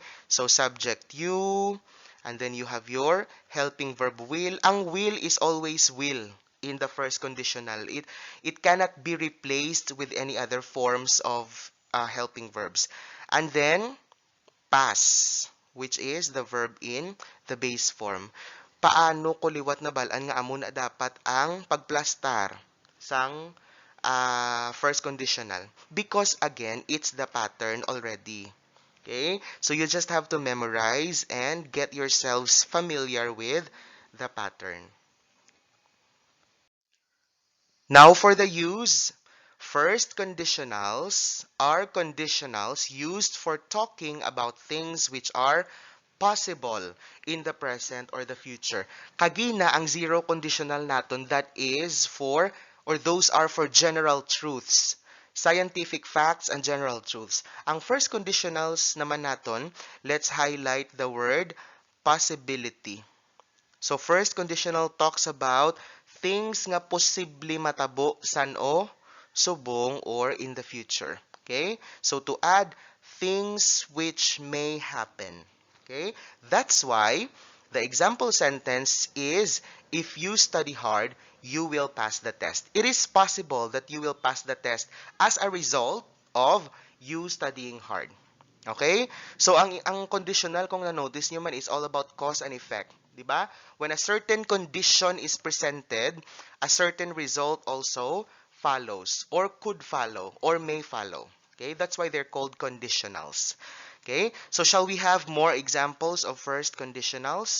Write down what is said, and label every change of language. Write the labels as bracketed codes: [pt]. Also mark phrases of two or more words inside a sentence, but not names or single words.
[en] So subject you and then you have your helping verb will. Ang will is always will in the first conditional. It cannot be replaced with any other forms of helping verbs. And then pass, which is the verb in the base form. [hil] Paano ko liwat na balaan nga amo na dapat ang pagplastar sang [en] first conditional? Because again, it's the pattern already. Okay? So you just have to memorize and get yourselves familiar with the pattern. Now for the use. First conditionals are conditionals used for talking about things which are possible in the present or the future. [hil] Kagina ang [en] zero conditional [hil] naton, [en] that is for, or those are for general truths. Scientific facts and general truths. [hil] Ang [en] first conditionals [hil] naman naton, [en] let's highlight the word possibility. So first conditional talks about things [hil] nga posible matabo san-o, subong, [en] or in the future. Okay? So to add things which may happen. Okay? That's why the example sentence is, if you study hard, you will pass the test. It is possible that you will pass the test as a result of you studying hard. Okay? So ang conditional [hil] kung na-notice nyo man [en] is all about cause and effect. Diba? When a certain condition is presented, a certain result also follows or could follow or may follow. Okay? That's why they're called conditionals. Okay? So shall we have more examples of first conditionals?